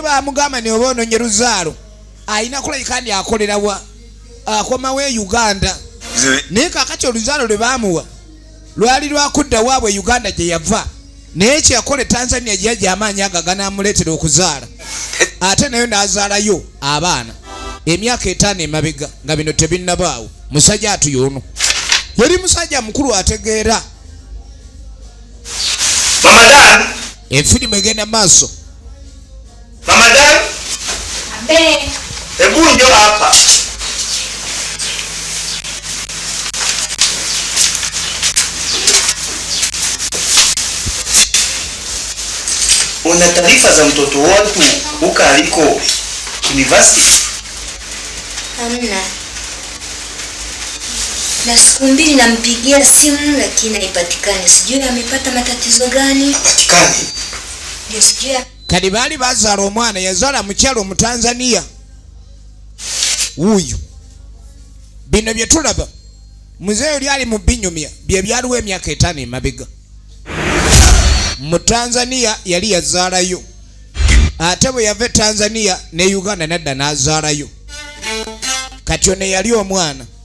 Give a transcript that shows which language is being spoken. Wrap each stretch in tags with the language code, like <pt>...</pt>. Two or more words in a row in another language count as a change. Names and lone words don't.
<lg>bamugamba ne oba onoonye luzaalo alina kulabika ndi akolerawa akomawo e Uganda naye kakati oluzaalo lwe baamuwa lwali lwakudda waabwe e Uganda gye yava naye kyeyakola e Tanzania gye yajja amaanyi ago ganaamuleetera okuzaala ate nayo n'azaalayo abaana emyaka 5 emabega nga bino tebinnabaawo musajja atuyono yali musajja mukulu ategeera</lg> <sw>Ramadan</sw> <lg>efirimu egenda maaso</lg> <sw>Ramadan hebu njoo hapa una taarifa za mtoto wetu huko aliko university? Hamna. Na siku 2 nampigia simu lakini haipatikani. Sijui amepata matatizo gani. Hapatikani. Ndio sijui.</sw> <lg>kati baali bazaala omwana yazaala mukyalo mu Tanzania wuuyo bino bye tulaba muzeeyo lyali mu binyumya bye byaliwo emyaka 5 emabega mu Tanzania yali yazaalayo ate bwe yava Tanzania ne Uganda nadda n'azaalayo kati ono yali omwana.</lg>